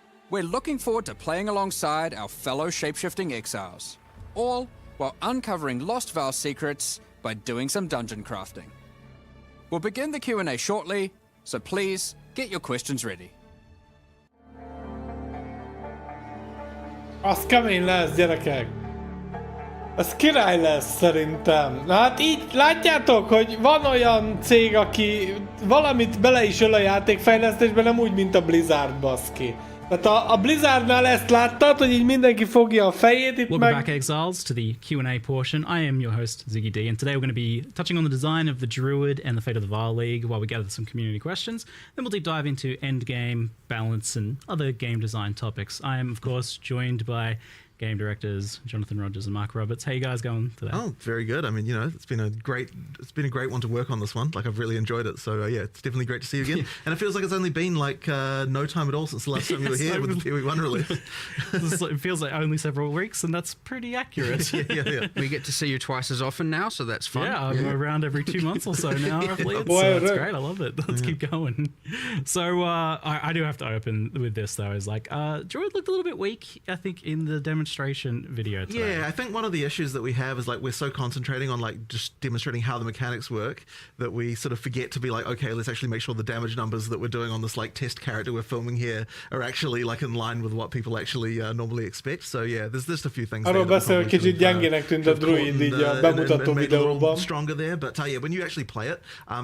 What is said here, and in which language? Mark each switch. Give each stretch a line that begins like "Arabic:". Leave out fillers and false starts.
English: We're looking forward to playing alongside our fellow shapeshifting exiles, all while uncovering Lost Val secrets by doing some dungeon crafting. We'll begin the Q&A shortly, so please get your questions ready.
Hungarian: Az kemény lesz, gyerekek. Az király lesz szerintem. Na hát így látjátok, hogy van olyan cég, aki valamit bele is öl a játékfejlesztésbe, nem úgy, mint a Blizzard, baszki. Tehát a Blizzardnál ezt láttad, hogy így mindenki fogja a fejét, itt
English: Welcome
Hungarian: meg...
English: back, Exiles, to the Q&A portion. I am your host, Ziggy D, and today we're going to be touching on the design of the Druid and the fate of the Vile League while we gather some community questions. Then we'll deep dive into endgame, balance, and other game design topics. I am, of course, joined by game directors Jonathan Rogers and Mark Roberts. How you guys going today? Oh, very good. I mean, you know, it's been a great one to work on this one. Like, I've really enjoyed it. So yeah, it's definitely great to see you again. And it feels like it's only been like no time at all since the last time you were here with the PoE1 release. It feels like only several weeks, and that's pretty accurate. yeah. We get to see you twice as often now, so that's fun. Yeah, I'm around every 2 months or so now, roughly. It's, Boy, it's look. great. I love it. Let's keep going. So I do have to open with this, though. Is like, Druid looked a little bit weak, I think, in the demonstration video today. Yeah, I think one of the issues that we have is like we're so concentrating on like just demonstrating how the mechanics work that we sort of forget to be like, okay, let's actually make sure the damage numbers that we're doing on this like test character we're filming here are actually like in line with what people actually normally expect. So yeah, there's just a few things.
Hungarian: Arról beszél, hogy kicsit gyengének tűnt a Druid így a bemutató videóban.
English: Stronger there, but yeah, when you actually play it, it's